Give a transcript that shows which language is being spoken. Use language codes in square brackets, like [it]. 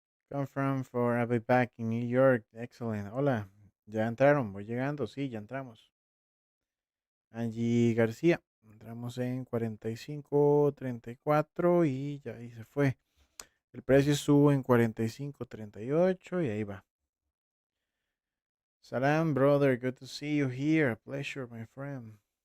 [en] Come from for I'll be back in New York. Excellent. [es] Hola. Ya entraron, voy llegando. Sí, ya entramos. Angie García. Entramos en 45.34 y ya ahí se fue. El precio sube en 45.38 y ahí va. [en] Salam, brother. Good to see you here. A pleasure, my friend.